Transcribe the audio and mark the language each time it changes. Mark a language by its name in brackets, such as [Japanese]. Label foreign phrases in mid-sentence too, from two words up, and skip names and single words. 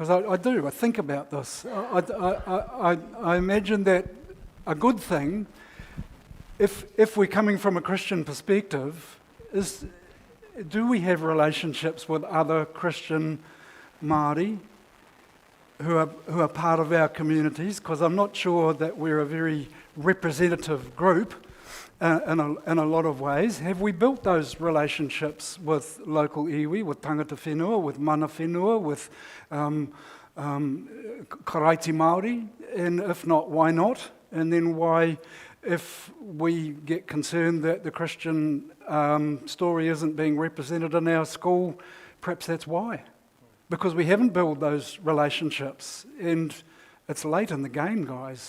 [English] Because I do, I think about this. I imagine that a good thing, if we're coming from a Christian perspective, is do we have relationships with other Christian Maori who are part of our communities, because I'm not sure that we're a very representative group in a lot of ways. Have we built those relationships with local iwi, with [Māori] tangata whenua, [English] with [Māori] mana whenua, [English] with [Māori] karaiti Maori? [English] And if not, why not? And then why, if we get concerned that the Christian story isn't being represented in our school, perhaps that's why. Because we haven't built those relationships, and it's late in the game, guys.